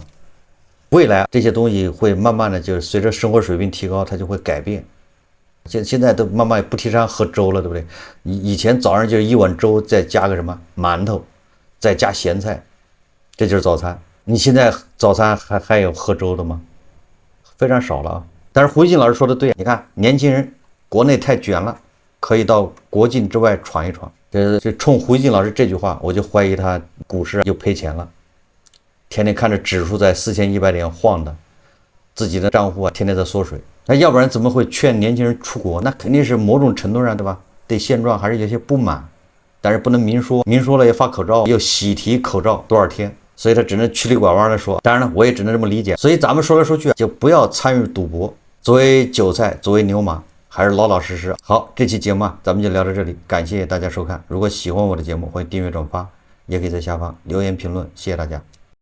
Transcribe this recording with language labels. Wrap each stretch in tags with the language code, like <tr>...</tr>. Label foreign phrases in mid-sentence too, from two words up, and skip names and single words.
<zh>未來這些東西會慢慢的，就是隨着生活水平提高，它就會改變。現在都慢慢不提倡喝粥了，對不對？以前早上就是一碗粥，再加個什麼饅頭，再加鹹菜，這就是早餐。你現在早餐還有喝粥的嗎？非常少了啊。但是胡一靜老師說的對，你看年輕人國內太捲了，可以到國境之外闖一闖。這衝胡一靜老師這句話，我就懷疑他股市又賠錢了。天天看着指數在4100點晃的，自己的賬戶天天在縮水，那要不然怎麼會勸年輕人出國？那肯定是某種程度上，對吧？對現狀還是有些不滿，但是不能明說，明說了要發口罩，又喜提口罩多少天，所以他只能曲里拐彎的說。當然了，我也只能這麼理解。所以咱們說來說去，就不要參與賭博，作為韭菜，作為牛馬，還是老老實實。好，這期節目咱們就聊到這裡，感謝大家收看。如果喜歡我的節目，歡迎訂閱轉發，也可以在下方留言評論，謝謝大家。</zh>